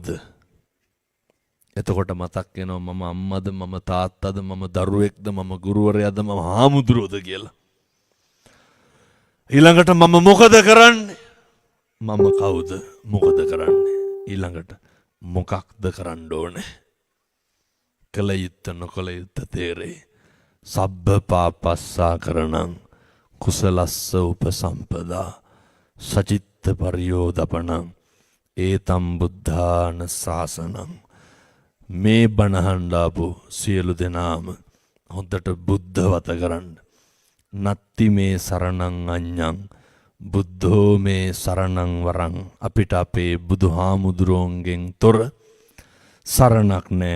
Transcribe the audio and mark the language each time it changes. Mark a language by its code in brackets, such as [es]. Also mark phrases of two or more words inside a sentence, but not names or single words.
[si] එතකොට මතක් වෙනවා මම අම්මද මම තාත්තද මම දරුවෙක්ද මම ගුරුවරයාද මම හාමුදුරුවෝද කියලා. ඊළඟට මම මොකද කරන්නේ? මම කවුද? මොකද කරන්නේ? ඊළඟට මොකක්ද කරන්න ඕනේ? කල යුත්ත නොකල යුත්ත තේරේ. [pi] සබ්බ පාපස්සා කරණං කුසලස්ස උපසම්පදා සචිත්ත පරියෝදපණං ඒතම් බුද්ධාන ශාසනං. [si] මේ බණහන්ඩාපු සියලු දෙනාම හොඳට බුද්ධවත කරන්න. [pi] නත්ති මේ සරණං අඤ්ඤං බුද්ධෝ මේ සරණං වරං. [si] අපිට අපේ බුදුහාමුදුරුවන්ගෙන් තොර සරණක් නෑ.